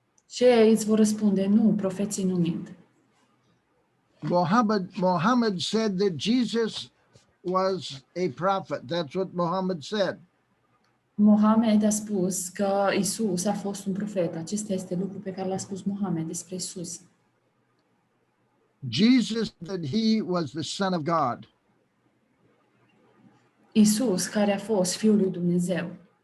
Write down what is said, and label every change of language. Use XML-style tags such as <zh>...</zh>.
<ro>Și ei îți vor răspunde, nu, profeții nu mint.</ro> <en>Mohammed said that Jesus was a prophet. That's what Mohammed said.</en> <ro>Mohamed a spus că Isus a fost un profet. Acesta este lucrul pe care l-a spus Mohamed despre Isus.</ro> <en>Jesus said he was the Son of God.</en> <ro>Isus, care a fost Fiul lui Dumnezeu.</ro>